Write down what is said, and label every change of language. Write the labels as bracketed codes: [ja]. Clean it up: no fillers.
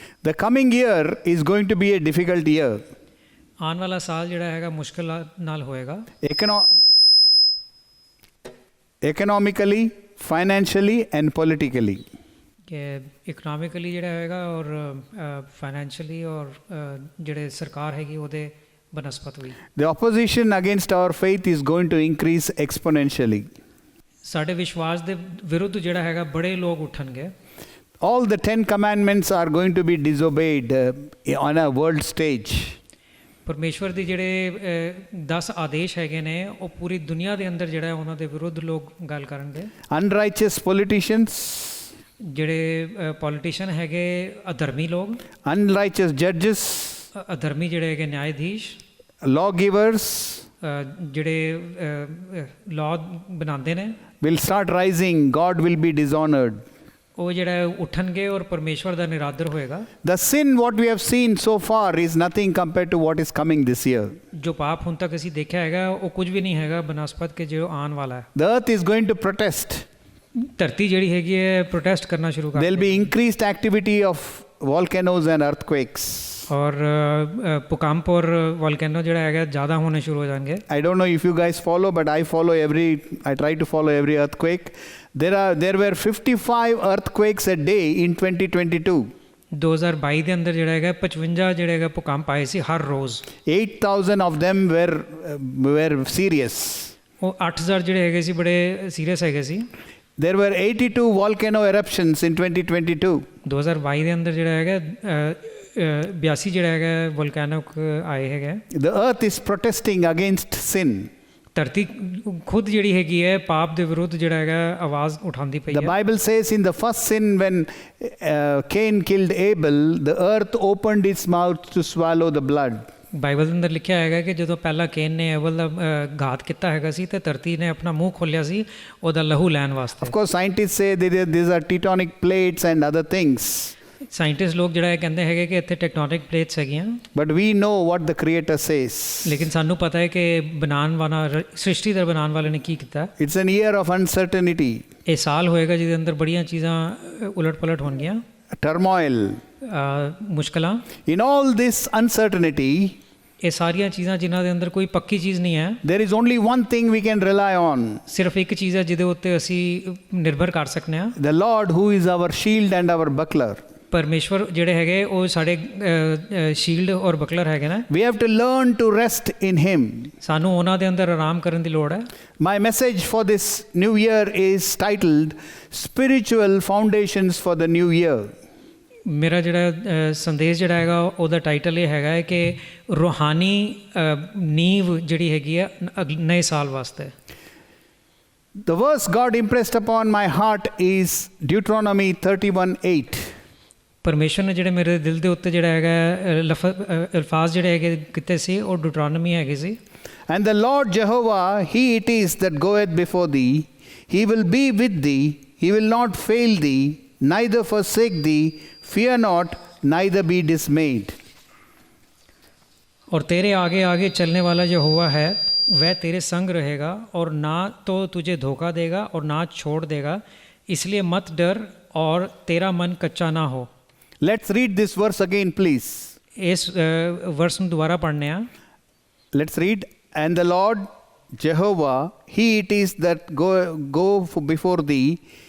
[en] The coming year is going to be a difficult year. [pa] ਆਉਣ ਵਾਲਾ ਸਾਲ ਜਿਹੜਾ ਹੈਗਾ ਮੁਸ਼ਕਿਲ ਨਾਲ ਹੋਏਗਾ। [en] Economically, financially and politically. [pa] ਕਿ ਇਕਨੋਮਿਕਲੀ ਜਿਹੜਾ ਹੈਗਾ ਔਰ ਫਾਈਨੈਂਸ਼ੀਅਲੀ ਔਰ ਜਿਹੜੇ ਸਰਕਾਰ ਹੈਗੀ ਉਹਦੇ ਬਨਸਪਤ ਵੀ। [en] The opposition against our faith is going to increase exponentially. [pa] ਸਾਡੇ ਵਿਸ਼ਵਾਸ ਦੇ ਵਿਰੁੱਧ ਜਿਹੜਾ ਹੈਗਾ ਬੜੇ ਲੋਕ ਉੱਠਣਗੇ। [en] All the 10 commandments are going to be disobeyed on a world stage. [pa] ਪਰਮੇਸ਼ਵਰ ਦੀ ਜਿਹੜੇ 10 ਆਦੇਸ਼ ਹੈਗੇ ਨੇ ਉਹ ਪੂਰੀ ਦੁਨੀਆ ਦੇ ਅੰਦਰ ਜਿਹੜਾ ਉਹਨਾਂ ਦੇ ਵਿਰੁੱਧ ਲੋਕ ਗੱਲ ਕਰਨਗੇ। [en] Unrighteous politicians, [pa] ਜਿਹੜੇ ਪੋਲੀਟੀਸ਼ੀਅਨ ਹੈਗੇ ਅਧਰਮੀ ਲੋਕ, [en] unrighteous judges, [pa] ਅਧਰਮੀ ਜਿਹੜੇ ਹੈਗੇ ਨਿਆਇਧੀਸ਼, [en] lawgivers [pa] ਜਿਹੜੇ ਲਾਅ ਬਣਾਉਂਦੇ ਨੇ, [en] will start rising. God will be dishonored. [pa] ਉਹ ਜਿਹੜਾ ਉੱਠਣਗੇ ਔਰ ਪਰਮੇਸ਼ਵਰ ਦਾ ਨਿਰਾਦਰ ਹੋਏਗਾ। [en] The sin what we have seen so far is nothing compared to what is coming this year. [pa] ਜੋ ਪਾਪ ਹੁਣ ਤੱਕ ਅਸੀਂ ਦੇਖਿਆ ਹੈਗਾ ਉਹ ਕੁਝ ਵੀ ਨਹੀਂ ਹੈਗਾ ਬਨਸਪਤ ਕੇ ਜੋ ਆਉਣ ਵਾਲਾ ਹੈ। [en] The earth is going to protest. [pa] ਧਰਤੀ ਜਿਹੜੀ ਹੈਗੀ ਹੈ ਪ੍ਰੋਟੈਸਟ ਕਰਨਾ ਸ਼ੁਰੂ ਕਰ [en] There will be increased activity of volcanoes and earthquakes. [pa] ਔਰ ਭੂਕੰਪ ਔਰ ਵੋਲਕੈਨੋ ਜਿਹੜਾ ਹੈਗਾ ਜ਼ਿਆਦਾ ਹੋਣੇ ਸ਼ੁਰੂ ਹੋ ਜਾਣਗੇ। [en] I don't know if you guys follow, but I try to follow every earthquake. There were 55 earthquakes a day in 2022. [pa] 2022 ਦੇ ਅੰਦਰ ਜਿਹੜਾ ਹੈਗਾ 55 ਜਿਹੜੇ ਹੈਗਾ ਭੂਕੰਪ ਆਏ ਸੀ ਹਰ ਰੋਜ਼। [en] 8,000 of them were serious. [pa] ਉਹ 8000 ਜਿਹੜੇ ਹੈਗੇ ਸੀ ਬੜੇ ਸੀਰੀਅਸ ਹੈਗੇ ਸੀ। [en] There were 82 volcano eruptions in 2022. [pa] 2022 ਦੇ ਅੰਦਰ ਜਿਹੜਾ ਹੈਗਾ 82 ਜਿਹੜਾ ਹੈਗਾ ਵੋਲਕੈਨੋ ਆਏ ਹੈਗੇ। [en] The earth is protesting against sin. [pa] ਧਰਤੀ ਖੁਦ ਜਿਹੜੀ ਹੈਗੀ ਹੈ ਪਾਪ ਦੇ ਵਿਰੁੱਧ ਜਿਹੜਾ ਹੈਗਾ ਆਵਾਜ਼ ਉਠਾਉਂਦੀ ਪਈ ਹੈ। [en] The Bible says in the first sin when Cain killed Abel, the earth opened its mouth to swallow the blood. [pa] Bible ਦੇ ਅੰਦਰ ਲਿਖਿਆ ਹੈਗਾ ਕਿ ਜਦੋਂ ਪਹਿਲਾਂ ਕੇਨ ਨੇ ਐਵਲ ਦਾ ਘਾਤ ਕੀਤਾ ਹੈਗਾ ਸੀ ਤੇ ਧਰਤੀ ਨੇ ਆਪਣਾ ਮੂੰਹ ਖੋਲ੍ਹਿਆ ਸੀ ਉਹਦਾ ਲਹੂ ਲੈਣ ਵਾਸਤੇ। [en] Of course, scientists say these are tectonic plates and other things. [pa] Scientist ਲੋਕ ਜਿਹੜਾ ਕਹਿੰਦੇ ਹੈਗੇ ਕਿ ਇੱਥੇ ਟੈਕਟੋਨਿਕ ਪਲੇਟਸ ਹੈਗੀਆਂ। [en] But we know what the Creator says. [pa] ਲੇਕਿਨ ਸਾਨੂੰ ਪਤਾ ਹੈ ਕਿ ਬਣਾਉਣ ਵਾਲਾ ਸ੍ਰਿਸ਼ਟੀ ਦਾ ਬਣਾਉਣ ਵਾਲੇ ਨੇ ਕੀ ਕੀਤਾ। [en] It's an year of uncertainty. [pa] ਇਹ ਸਾਲ ਹੋਏਗਾ ਜਿਹਦੇ ਅੰਦਰ ਬੜੀਆਂ ਚੀਜ਼ਾਂ ਉਲਟ ਪਲਟ ਹੋਣਗੀਆਂ। [en] Turmoil. [pa] ਮੁਸ਼ਕਲਾਂ। [en] In all this uncertainty, [pa] ਇਹ ਸਾਰੀਆਂ ਚੀਜ਼ਾਂ ਜਿਨ੍ਹਾਂ ਦੇ ਅੰਦਰ ਕੋਈ ਪੱਕੀ ਚੀਜ਼ ਨਹੀਂ ਹੈ। [en] there is only one thing we can rely on. [pa] ਸਿਰਫ ਇੱਕ ਚੀਜ਼ ਹੈ ਜਿਹਦੇ ਉੱਤੇ ਅਸੀਂ ਨਿਰਭਰ ਕਰ ਸਕਦੇ ਹਾਂ। [en] The Lord who is our shield and our buckler. [pa] ਪਰਮੇਸ਼ਵਰ ਜਿਹੜੇ ਹੈਗੇ ਉਹ ਸਾਡੇ ਸ਼ੀਲਡ ਔਰ ਬਕਲਰ ਹੈਗੇ ਨੇ। [en] We have to learn to rest in Him. [pa] ਸਾਨੂੰ ਉਹਨਾਂ ਦੇ ਅੰਦਰ ਆਰਾਮ ਕਰਨ ਦੀ ਲੋੜ ਹੈ। [en] My message for this new year is titled Spiritual Foundations for the New Year. [pa] ਮੇਰਾ ਜਿਹੜਾ ਸੰਦੇਸ਼ ਜਿਹੜਾ ਹੈਗਾ ਉਹਦਾ ਟਾਈਟਲ ਇਹ ਹੈਗਾ ਹੈ ਕਿ ਰੂਹਾਨੀ ਨੀਂਵ ਜਿਹੜੀ ਹੈਗੀ ਹੈ ਨਵੇਂ ਸਾਲ ਵਾਸਤੇ। [en] The verse God impressed upon my heart is Deuteronomy 31:8. [pa] ਪਰਮੇਸ਼ਰ ਨੇ ਜਿਹੜੇ ਮੇਰੇ ਦਿਲ ਦੇ ਉੱਤੇ ਜਿਹੜਾ ਹੈਗਾ ਅਲਫਾਜ਼ ਜਿਹੜੇ ਹੈਗੇ ਕੀਤੇ ਸੀ ਉਹ ਡਿਊਟਰੋਨੋਮੀ ਹੈਗੇ ਸੀ। [en] And the Lord Jehovah, He it is that goeth before thee. He will be with thee. He will not fail thee, neither forsake thee. Fear not, neither be dismayed. [hi] और तेरे आगे आगे चलने वाला यहोवा है, वह तेरे संग रहेगा और ना तो तुझे धोखा देगा और ना छोड़ देगा, इसलिए मत डर और तेरा मन कच्चा ना हो। [en] Let's read this verse again, please. [hi] इस वर्ष में दोबारा पढ़ने हैं। [en] Let's read. And the Lord Jehovah, He it is that go before thee.